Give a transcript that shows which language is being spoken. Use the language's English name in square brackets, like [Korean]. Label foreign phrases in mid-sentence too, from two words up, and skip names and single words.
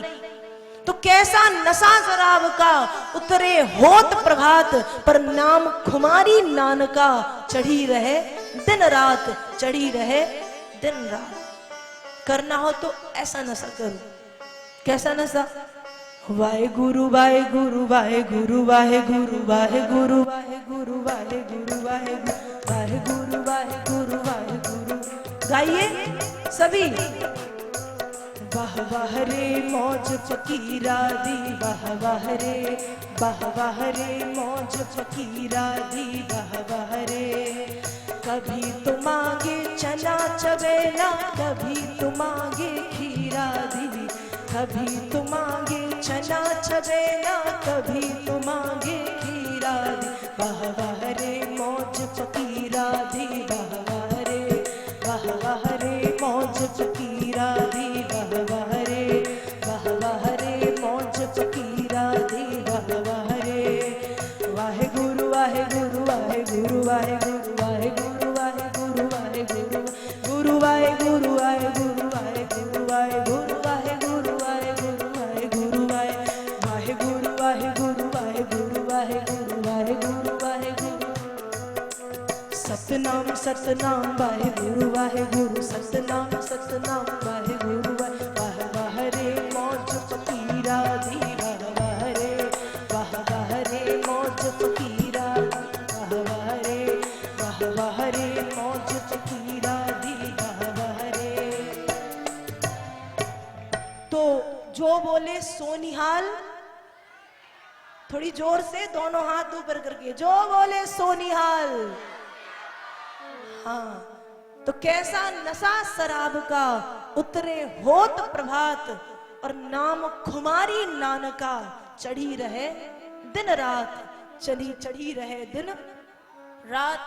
[Hindi] तो कैसा नशा शराब का उतरे होत प्रभात, पर नाम खुमारी नानका चढ़ी रहे दिन रात, चढ़ी रहे दिन रात। करना हो तो ऐसा नशा करो। कैसा नशा? [Punjabi] ਵਾਹੇ ਗੁਰੂ ਵਾਹੇ ਗੁਰੂ ਵਾਹੇ ਗੁਰੂ ਵਾਹੇ ਗੁਰੂ ਵਾਹੇ ਗੁਰੂ ਵਾਹੇ ਗੁਰੂ ਵਾਹੇ ਗੁਰੂ ਵਾਹੇ ਵਾਹੇ ਗੁਰੂ ਵਾਹੇ ਗੁਰੂ ਵਾਹੇ ਗੁਰੂ। [Hindi] गाइए सभी। [Punjabi] ਵਾਹ ਵਾਹ ਰੇ ਮੌਜ ਫਕੀਰਾ ਦੀ, ਵਾਹ ਵਾਹ ਰੇ ਮੌਜ ਫਕੀਰਾ ਦੀ, ਵਾਹ ਵਾਹ ਰੇ। [Hindi] कभी तो मांगे चना चबेला, कभी तो मांगे [Punjabi] खीरा दी, [Hindi] कभी तो मांगे चना चबेला, कभी तो मांगे [Punjabi] खीरा दी। ਵਾਹ ਵਾਹ ਰੇ ਮੌਜ ਫਕੀਰਾ ਦੀ, ਵਾਹ ਵਾਹ ਰੇ ਮੌਜ ਫਕੀਰਾ ਦੀ, ਵਾਹ ਵਾਹ ਰੇ ਮੌਜ ਫਕੀਰਾ ਦੀ, ਵਾਹ ਵਾਹ ਰੇ। ਵਾਹੇ ਗੁਰੂ ਵਾਹੇ ਗੁਰੂ ਵਾਹੇ ਗੁਰੂ ਵਾਹੇ ਗੁਰੂ ਵਾਹੇ ਗੁਰੂ ਵਾਹੇ ਗੁਰੂ ਵਾਹੇ ਗੁਰੂ ਗੁਰੂ ਵਾਹੇ ਗੁਰੂ ਵਾਹੇ ਗੁਰੂ ਵਾਹੇ ਗੁਰੂ ਵਾਹੇ ਗੁਰੂ ਵਾਹੇ ਗੁਰੂ ਵਾਹੇ ਗੁਰੂ ਵਾਹੇ ਗੁਰੂ ਵਾਹੇ ਗੁਰੂ ਵਾਹੇ ਗੁਰੂ ਵਾਹੇ ਗੁਰੂ ਵਾਹੇ ਗੁਰੂ ਵਾਹੇ ਗੁਰੂ ਵਾਹੇ ਗੁਰੂ। ਸਤਨਾਮ ਸਤਨਾਮ ਵਾਹੇ ਗੁਰੂ ਵਾਹੇ ਗੁਰੂ, ਸਤਨਾਮ ਸਤਨਾਮ ਵਾਹੇ ਗੁਰੂ ਵਾਹ ਵਾਹ ਰੇ ਮੌਜ ਫਕੀਰਾ ਦੀ, ਵਾਹ ਵਾਹ ਰੇ ਮੌਜ ਫਕੀਰਾ ਦੀ, ਵਾਹ ਵਾਹ ਰੇ ਮੌਜ ਫਕੀਰਾ ਦੀ, ਵਾਹ ਵਾਹ ਰੇ। [Hindi] तो [Punjabi] ਜੋ ਬੋਲੇ ਸੋ ਨਿਹਾਲ, [Hindi] थोड़ी जोर से दोनों हाथ ऊपर करके, [Punjabi] ਜੋ ਬੋਲੇ ਸੋ ਨਿਹਾਲ। [Hindi] हाँ, तो कैसा नशा शराब का उतरे होत प्रभात, और नाम खुमारी नानका चढ़ी रहे दिन रात, चढ़ी रहे दिन रात।